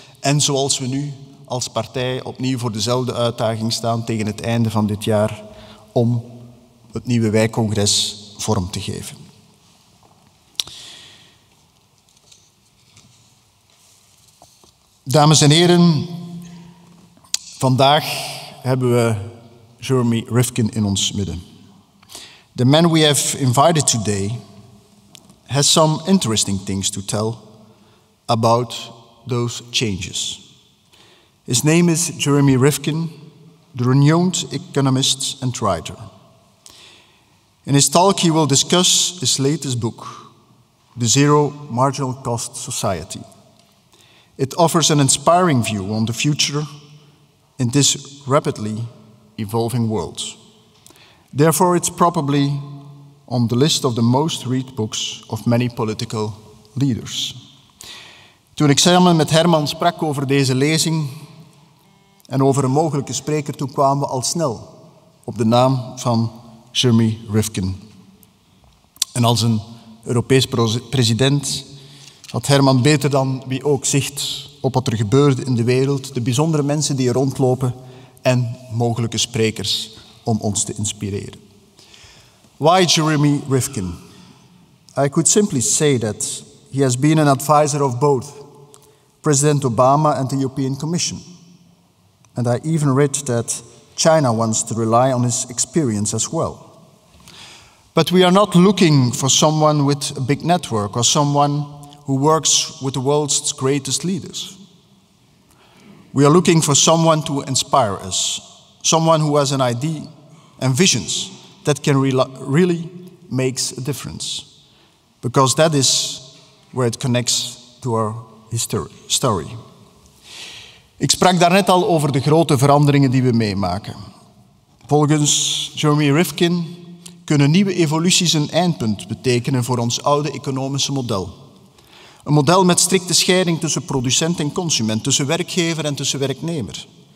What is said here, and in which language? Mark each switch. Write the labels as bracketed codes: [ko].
[nl] En zoals we nu als partij opnieuw voor dezelfde uitdaging staan tegen het einde van dit jaar om het nieuwe wijkcongres vorm te geven. Dames en heren, vandaag hebben we Jeremy Rifkin in ons midden. [en] The man we have invited today has some interesting things to tell about those changes. His name is Jeremy Rifkin, the renowned economist and writer. In his talk, he will discuss his latest book, The Zero Marginal Cost Society. It offers an inspiring view on the future in this rapidly evolving world. Therefore, it's probably on the list of the most read books of many political leaders. [nl] Toen ik samen met Herman sprak over deze lezing en over een mogelijke spreker, toen kwamen we al snel op de naam van Jeremy Rifkin. En als een Europees president had Herman beter dan wie ook zicht op wat er gebeurde in de wereld, de bijzondere mensen die er rondlopen en mogelijke sprekers om ons te inspireren. [en] Why Jeremy Rifkin? I could simply say that he has been an advisor of both President Obama and the European Commission. And I even read that China wants to rely on his experience as well. But we are not looking for someone with a big network or someone who works with the world's greatest leaders. We are looking for someone to inspire us, someone who has an idea and visions that can really makes a difference. Because that is where it connects to our story. [nl] Ik sprak daarnet al over de grote veranderingen die we meemaken. Volgens Jeremy Rifkin kunnen nieuwe evoluties een eindpunt betekenen voor ons oude economische model. Een model met strikte scheiding tussen producent en consument, tussen werkgever en tussen werknemer.